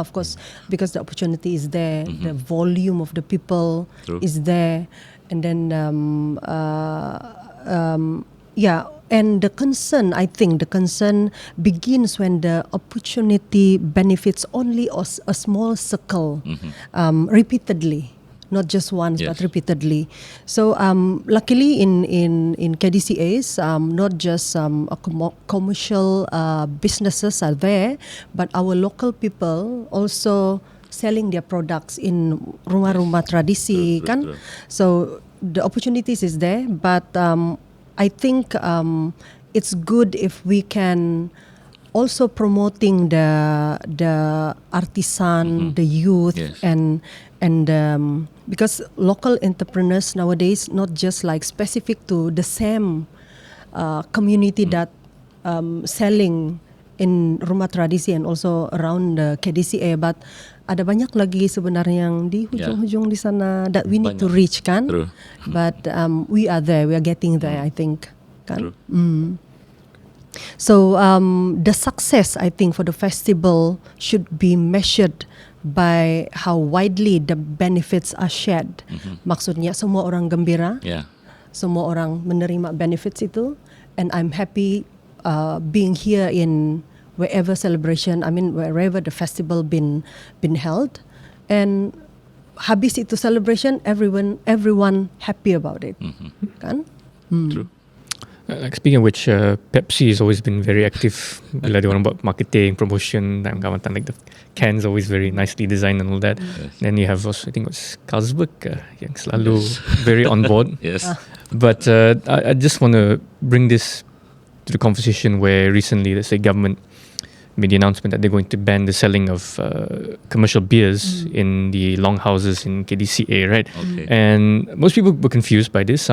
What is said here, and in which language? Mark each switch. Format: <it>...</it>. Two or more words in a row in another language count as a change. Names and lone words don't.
<en>Of course, because the opportunity is there, the volume of the people is there, and then And the concern begins when the opportunity benefits only a small circle, repeatedly, not just once but repeatedly. So luckily in KDCAs, not just commercial businesses are there, but our local people also selling their products in</en> <ms>rumah-rumah tradisi, kan?</ms> <en>So the opportunities is there, but I think it's good if we can also promoting the artisan, the youth, Yes. and because local entrepreneurs nowadays not just like specific to the same community that selling in</en> <ms>rumah tradisi</ms> <en>and also around the KDCA, but</en> <ms>ada banyak lagi sebenarnya yang di hujung-hujung di sana</ms> <en>that we need to Banyak. reach kan. True. But we are there, we are getting there, I think kan. True. So the success, I think, for the festival should be measured by how widely the benefits are shared.</en> <ms>Maksudnya semua orang gembira,</ms> <en>Yeah.</en> <ms>semua orang menerima</ms> <en>benefits itu, and I'm happy being here in wherever celebration, I mean wherever the festival been held, and</en> <ms>habis itu</ms> <en>celebration, everyone happy about it, kan? True. Like speaking of which, Pepsi has always been very active.</en> <ms>Bila dia orang buat marketing, promotion, dalam Kaamatan,</ms> <en>like the cans always very nicely designed and all that. Yes. Then you have also, I think it was Carlsberg</en> <ms>yang selalu</ms> <en>very on board. Yes. But I just want to bring this to the conversation where recently, let's say, government made the announcement that they're going to ban the selling of commercial beers in the longhouses in KDCA, right? Okay. And most people were confused by this.</en>